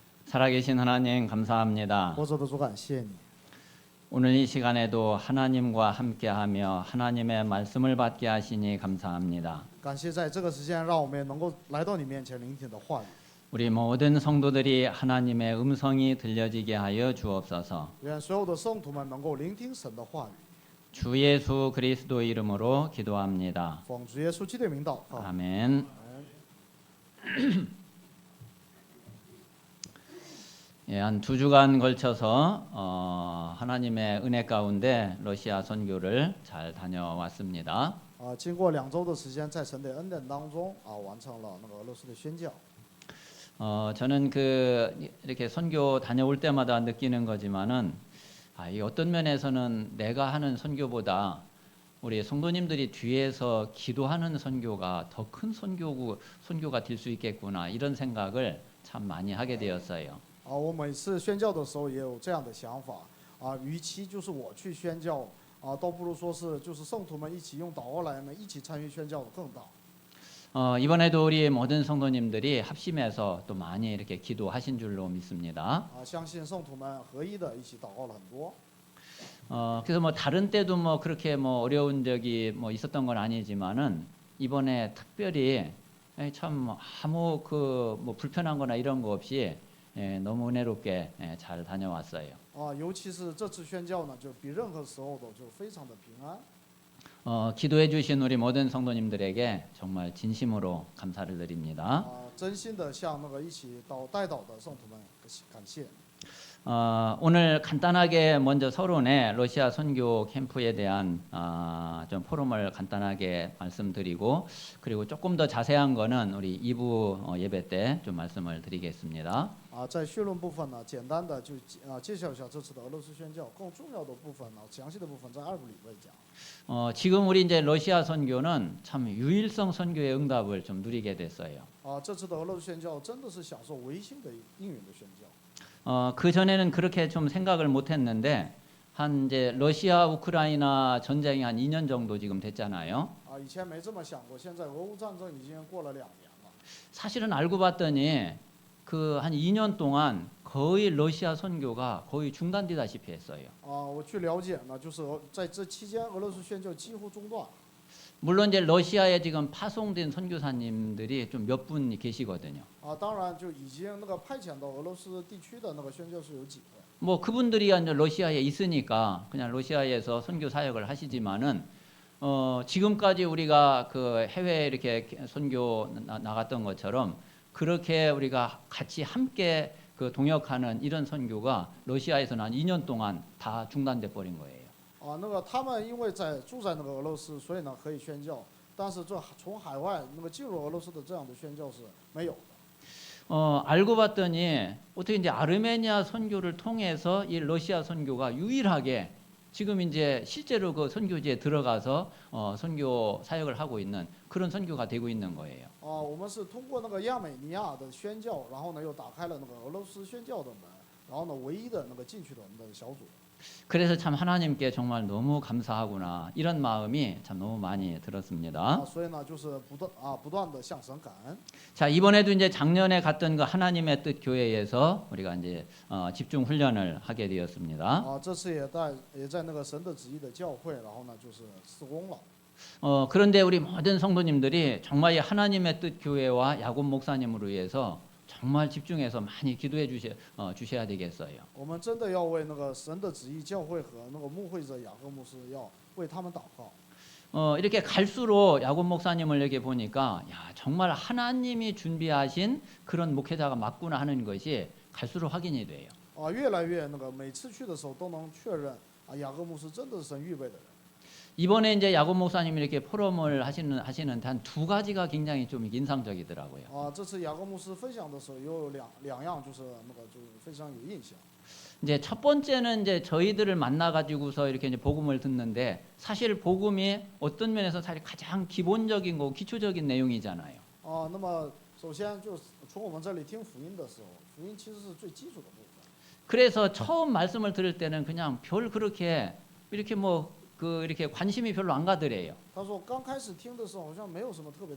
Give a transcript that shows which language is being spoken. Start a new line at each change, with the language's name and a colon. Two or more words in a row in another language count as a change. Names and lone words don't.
Korean: 살아계신 하나님 감사합니다.
Chinese: 活着的主，感谢你。
Korean: 오늘 이 시간에도 하나님과 함께하며 하나님의 말씀을 받게 하시니 감사합니다.
Chinese: 感谢在这个时间，让我们也能够来到你面前聆听你的话语。
Korean: 우리 모든 성도들이 하나님의 음성이 들려지게 하여 주옵소서.
Chinese: 愿所有的圣徒们能够聆听神的话语。
Korean: 주 예수 그리스도 이름으로 기도합니다.
Chinese: 奉主耶稣基督的名祷告。
Korean: 아멘. 예, 한 2주간 걸쳐서 하나님의 은혜 가운데 러시아 선교를 잘 다녀왔습니다.
Chinese: 经过2周的时间，在神的恩典当中完成了那个俄罗斯的宣教。
Korean: 저는 이렇게 선교 다녀올 때마다 느끼는 거지만은 이 어떤 면에서는 내가 하는 선교보다 우리 성도님들이 뒤에서 기도하는 선교가 더 큰 선교가 될 수 있겠구나 이런 생각을 참 많이 하게 되었어요.
Chinese: 我每次宣教的时候也有这样的想法与其就是我去宣教倒不如说是就是圣徒们一起用祷告来呢，一起参与宣教的更大。
Korean: 이번에도 우리 모든 성도님들이 합심해서 또 많이 이렇게 기도하신 줄로 믿습니다.
Chinese: 相信圣徒们合一的一起祷告了很多。
Korean: 그래서 뭐 다른 때도 뭐 그렇게 뭐 어려운 적이 뭐 있었던 건 아니지만은 이번에 특별히 참 아무 뭐 불편한거나 이런 거 없이 너무 은혜롭게 잘 다녀왔어요.
Chinese: 尤其是这次宣教呢，就比任何时候都就非常的平安。
Korean: 기도해 주신 우리 모든 성도님들에게 정말 진심으로 감사를 드립니다.
Chinese: 真心的向那个一起代祷的圣徒们感谢。
Korean: 오늘 간단하게 먼저 서론에 러시아 선교 캠프에 대한 좀 포럼을 간단하게 말씀드리고 그리고 조금 더 자세한 거는 우리 2부 예배 때 좀 말씀을 드리겠습니다.
Chinese: 在绪论部分呢，简单的就介绍一下这次的俄罗斯宣教，更重要的部分呢，详细的部分在2部里面讲。
Korean: 지금 우리 이제 러시아 선교는 참 유일성 선교의 응답을 좀 누리게 됐어요.
Chinese: 这次的俄罗斯宣教真的是享受唯心的应允的宣教。
Korean: 그 전에는 그렇게 좀 생각을 못했는데 한 이제 러시아 우크라이나 전쟁이 한 2년 정도 지금 됐잖아요.
Chinese: 以前没这么想过，现在俄乌战争已经过了2年了。
Korean: 사실은 알고 봤더니 그 한 2년 동안 거의 러시아 선교가 거의 중단되다시피 했어요.
Chinese: 我去了解呢，就是在这期间，俄罗斯宣教几乎中断。
Korean: 물론 이제 러시아에 지금 파송된 선교사님들이 좀 몇 분 계시거든요.
Chinese: 当然就已经那个派遣到俄罗斯地区的那个宣教士有几个。
Korean: 뭐 그분들이 이제 러시아에 있으니까 그냥 러시아에서 선교 사역을 하시지만은 지금까지 우리가 그 해외 이렇게 선교 나갔던 것처럼 그렇게 우리가 같이 함께 그 동역하는 이런 선교가 러시아에서는 한 2년 동안 다 중단돼 버린 거예요.
Chinese: 那个他们因为住在那个俄罗斯，所以呢可以宣教，但是这从海外那个进入俄罗斯的这样的宣教是没有的。
Korean: 알고 봤더니 어떻게 이제 아르메니아 선교를 통해서 이 러시아 선교가 유일하게 지금 이제 실제로 그 선교지에 들어가서 선교 사역을 하고 있는 그런 선교가 되고 있는 거예요.
Chinese: 我们是通过那个亚美尼亚的宣教，然后呢又打开了那个俄罗斯宣教的门，然后呢唯一的那个进去的我们的小组。
Korean: 그래서 참 하나님께 정말 너무 감사하구나 이런 마음이 참 너무 많이 들었습니다.
Chinese: 所以呢就是不断的向神感恩。
Korean: 자, 이번에도 이제 작년에 갔던 그 하나님의 뜻 교회에서 우리가 이제 집중 훈련을 하게 되었습니다.
Chinese: 这次也在那个神的旨意的教会，然后呢就是事工了。
Korean: 그런데 우리 모든 성도님들이 정말 이 하나님의 뜻 교회와 야곱 목사님으로 위해서 정말 집중해서 많이 기도해 주셔야 되겠어요.
Chinese: 我们真的要为那个神的旨意教会和那个牧会者雅各牧师要为他们祷告。
Korean: 이렇게 갈수록 야곱 목사님을 이렇게 보니까 야, 정말 하나님이 준비하신 그런 목회자가 맞구나 하는 것이 갈수록 확인이 돼요.
Chinese: 越来越那个每次去的时候都能确认雅各牧师真的是神预备的人。
Korean: 이번에 이제 야곱 목사님이 이렇게 포럼을 하시는데 한 2가지가 굉장히 좀 인상적이더라고요.
Chinese: 这次雅各牧师分享的时候有两样就是那个就非常有印象。
Korean: 이제 첫 번째는 이제 저희들을 만나 가지고서 이렇게 이제 복음을 듣는데 사실 복음이 어떤 면에서 사실 가장 기본적인 거 기초적인 내용이잖아요.
Chinese: 那么首先就从我们这里听福音的时候，福音其实是最基础的部分。
Korean: 그래서 처음 말씀을 들을 때는 그냥 별 그렇게 이렇게 이렇게 관심이 별로 안 가더래요.